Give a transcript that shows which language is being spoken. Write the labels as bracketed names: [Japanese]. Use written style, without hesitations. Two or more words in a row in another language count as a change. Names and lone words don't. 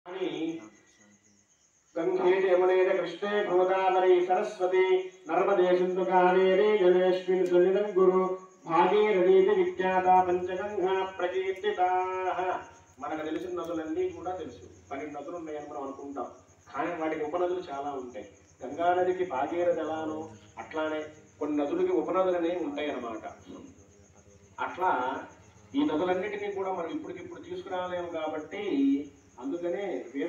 [Sanskrit] దాన్ని गंगे यमुने कृष्णे गोदावरी सरस्वती नर्मदे सिंधु कावेरी जलेस्मिन् सन्निधं गुरु भागीरथी विख्याता पंचगंगा प्रकीर्तिताः [Telugu] మనకు తెలిసిన నదులన్నీ కూడా తెలుసు 12 నదులు ఉన్నాయని మనం అనుకుంటాం కానీ వాటికి ఉపనదులు చాలా ఉంటాయి గంగా నదికి భాగీరథి ఎలానో అట్లానే కొన్ని నదులకి ఉపనదులనే ఉంటాయి అన్నమాట అట్లా ఈ నదులన్నిటికీ కూడా మనం ఇప్పటికిప్పుడు తీసుకురాలేము కాబట్టి అందుకనే వేద